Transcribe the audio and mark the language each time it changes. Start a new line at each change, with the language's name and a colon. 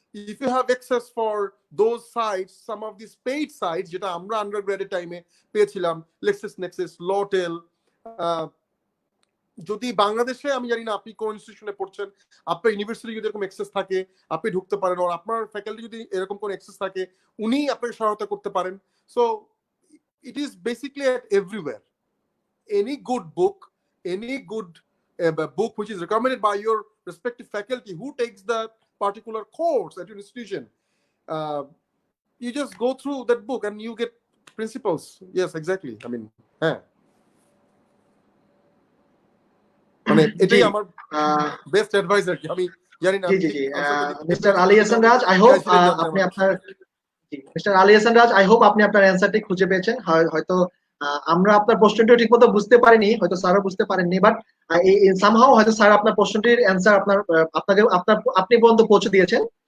English: if you have access for those sites, some of these paid sites
Bangla: যেটা আমরা আন্ডারগ্রেডের টাইমে পেয়েছিলাম, LexisNexis, Lawtel, যদি বাংলাদেশে আমি জানি না আপনি কোন ইনস্টিটিউশনে পড়ছেন, আপনার ইউনিভার্সিটি যদি এরকম অ্যাক্সেস থাকে আপনি ঢুকতে পারেন, আর আপনার ফ্যাকাল্টি যদি এরকম কোন অ্যাক্সেস থাকে উনি আপনাকে সহায়তা করতে পারেন।
English: So it is basically at everywhere. Any good book, any good book which is recommended by your respective faculty who takes that particular course at your institution, you just go through that book and you get principles. Yes, exactly. I mean,
Bangla: মানে এটাই আমার best advice আর কি। আমি জানি না জি জি জি mister Ali Hasan Raj, I hope আপনি আপনার mister Ali Hasan Raj, I hope আপনি আপনার অ্যান্সারটি খুঁজে পেয়েছেন। হয়তো আমরা আপনার প্রশ্নটিও ঠিকমতো বুঝতে পারিনি, হয়তো স্যারও বুঝতে পারেননি, বাট সামহাও হয়তো স্যার আপনার প্রশ্নটির অ্যান্সার আপনি পর্যন্ত পৌঁছে দিয়েছেন।